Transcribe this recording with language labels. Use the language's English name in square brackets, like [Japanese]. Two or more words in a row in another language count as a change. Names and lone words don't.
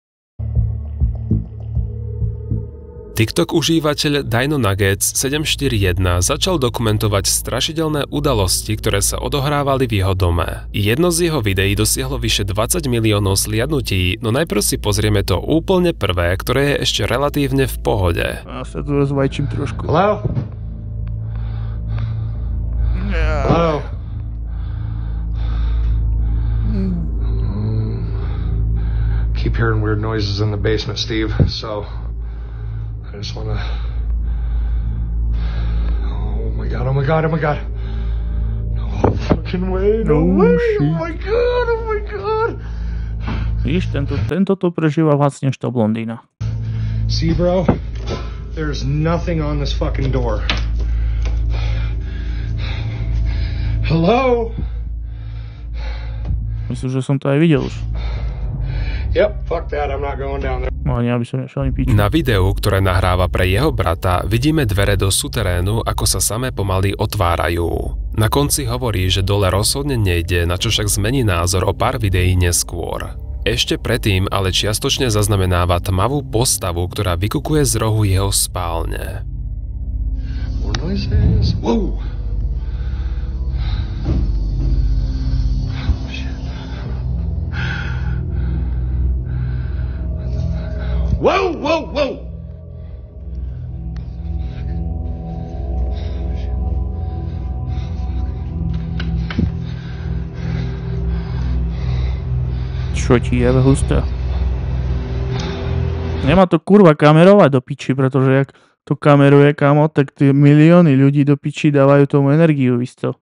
[Slovak] TikTok užívateľ Dino Nuggets 741 začal dokumentovať strašidelné udalosti, ktoré sa odohrávali v jeho dome. Jedno z jeho videí dosiahlo vyše 20 miliónov sliadnutí, no najprv si pozrieme to úplne prvé, ktoré je ešte relatívne v pohode. Ja sa tu rozvajčím trošku. [English] Hello? Hello? Keep hearing weird noises in the basement, Steve, so I just wanna... Oh my god, oh my god, oh my god. No fucking way, no way, oh my god, oh my god. [Slovak] Víš, tento to prežíva viac než to blondína. [English] See, bro, there's nothing on this fucking door. Hello? [Slovak] Myslím, že som to aj videl už. [English] Yep, fuck that, I'm not going down there. [Slovak] No ja by som nešiel ani píču. Na videu, ktoré nahráva pre jeho brata, vidíme dvere do suterénu, ako sa samé pomaly otvárajú. Na konci hovorí, že dole rozhodne nejde, na čo však zmení názor o pár videí neskôr. Ešte predtým ale čiastočne zaznamenáva tmavú postavu, ktorá vykukuje z rohu jeho spálne. [English] More noises. Whoa! Whoa, whoa, whoa! [Slovak] Čo ti je husté? Nemá to kurva kamerovať do piči, pretože jak to kameruje, kamo, tak tie milióny ľudí do piči dávajú tomu energiu, isto.